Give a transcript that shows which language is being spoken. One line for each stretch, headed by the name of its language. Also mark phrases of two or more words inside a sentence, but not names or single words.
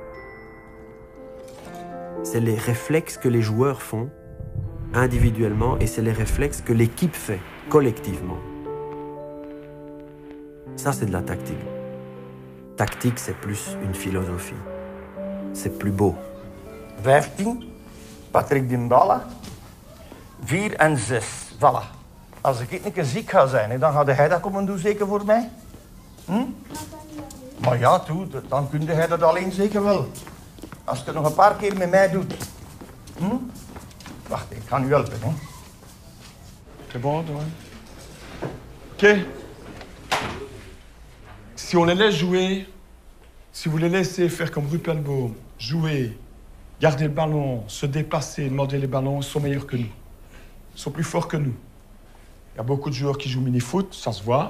French: C'est les réflexes que les joueurs font individuellement et c'est les réflexes que l'équipe fait collectivement. Ça, c'est de la tactique. Tactique, c'est plus une philosophie. C'est plus beau. 15, Patrick Dybala. 4 en 6. Voilà.
Dutch: Als ik een keer ziek ga zijn, dan gaat hij dat komen doen, zeker voor mij? Hm? Maar ja, toe, dan kun jij dat alleen zeker wel. Als je het nog een paar keer met mij doet. Hm? Wacht, ik ga u helpen, hè.
French: C'est bon, toi? Ok. Si on les laisse jouer, si vous les laissez faire comme Ruppelbaum, jouer, garder le ballon, se déplacer, demander les ballons, ils sont meilleurs que nous. Ils sont plus forts que nous. Il y a beaucoup de joueurs qui jouent mini-foot, ça se voit.